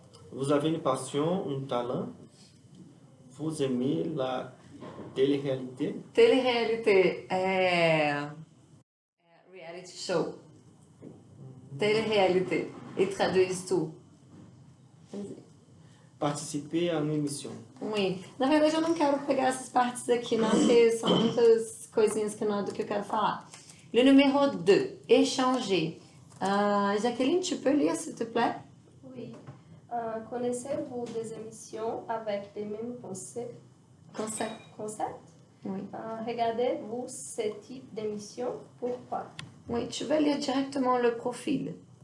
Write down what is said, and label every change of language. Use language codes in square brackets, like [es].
[fr] Vous avez une passion, un talent. Vous aimez la télé-réalité. [pt] Télé-réalité é reality show. Télé-réalité. E traduz tu. [fr] Participer à une émission. Oui. [pt] Na verdade, eu não quero pegar essas partes aqui, não, porque são muitas coisinhas que não é do que eu quero falar. [fr] Le numéro 2. Échanger. Jacqueline, tu peux lire, s'il te plaît? Oui. Connaissez-vous des émissions avec les mêmes concepts? Oui. Regardez-vous ce type d'émission? Pourquoi? Oui, tu vas lire directement le profil.